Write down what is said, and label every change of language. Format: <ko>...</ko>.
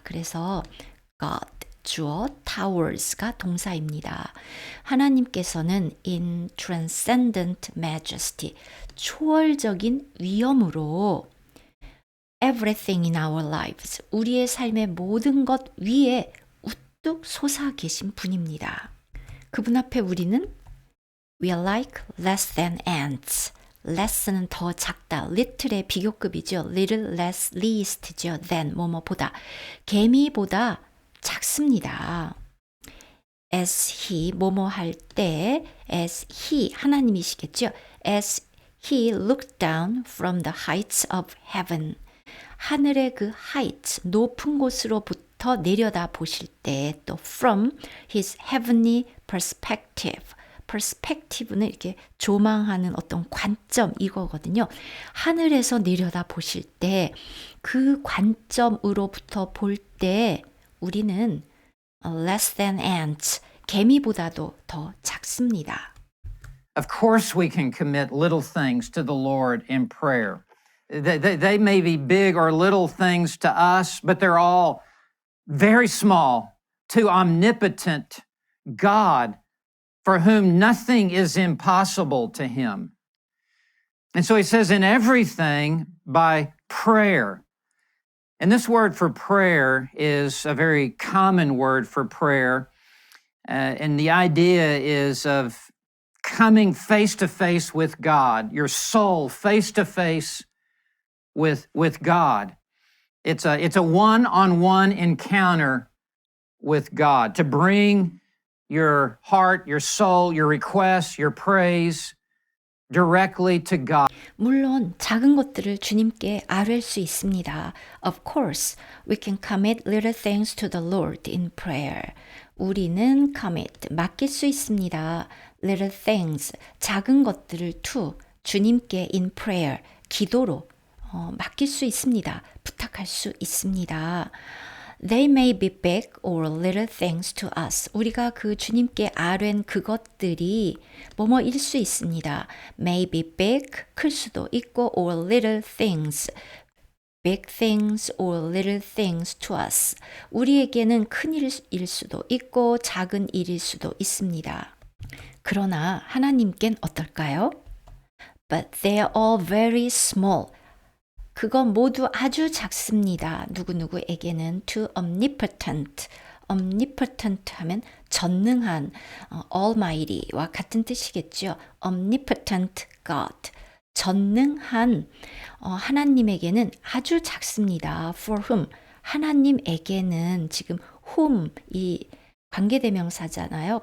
<ko>그래서 God 주어 towers가 동사입니다. 하나님께서는</ko> <en>in transcendent majesty</en> <ko>초월적인 위엄으로</ko> <en>everything in our lives</en> <ko>우리의 삶의 모든 것 위에 우뚝 솟아 계신 분입니다. 그분 앞에 우리는</ko> <en>we are like less than ants.</en> <ko>less는 더 작다. little의 비교급이죠.</ko> <en>little less least</en> <ko>죠. than 뭐뭐보다. 개미보다 작습니다. as he 뭐뭐 할 때 as he 하나님이시겠죠.</ko> <en>as he looked down from the heights of heaven</en> <ko>하늘의 그 heights 높은 곳으로부터 내려다 보실 때 또</ko> <en>from his heavenly perspective</en> <ko>perspective는 이렇게 조망하는 어떤 관점 이거거든요. 하늘에서 내려다 보실 때 그 관점으로부터 볼 때 우리는</ko> <en>less than ants,</en> <ko>개미보다도 더 작습니다.</ko> <en>Of course, we can commit little things to the Lord in prayer. They may be big or little things to us, but they're all very small to omnipotent God, for whom nothing is impossible to him. And so he says, in everything by prayer. And this word for prayer is a very common word for prayer. And the idea is of coming face to face with God, your soul face to face with God. It's a one-on-one encounter with God to bring your heart, your soul, your requests, your praise directly to God.</en> <ko>물론 작은 것들을 주님께 아뢰 수 있습니다.</ko> <en>Of course, we can commit little things to the Lord in prayer.</en> <ko>우리는 commit, 맡길 수 있습니다. Little things, 작은 것들을 to 주님께</ko> <en>in prayer,</en> <ko>기도로 맡길 수 있습니다. 부탁할 수 있습니다.</ko> <en>They may be big or little things to us.</en> <ko>우리가 그 주님께 아뢰는 그것들이 뭐뭐일 수 있습니다.</ko> <en>May be big,</en> <ko>클 수도 있고</ko> <en>or little things, big things or little things to us.</en> <ko>우리에게는 큰 일일 수도 있고 작은 일일 수도 있습니다. 그러나 하나님께는 어떨까요?</ko> <en>But they are all very small.</en> <ko>그건 모두 아주 작습니다. 누구누구에게는 to omnipotent. omnipotent 하면 전능한, almighty와 같은 뜻이겠죠.</ko> <en>omnipotent God.</en> <ko>전능한 하나님에게는 아주 작습니다.</ko> <en>for whom.</en> <ko>하나님에게는 지금 whom 이 관계대명사잖아요.</ko>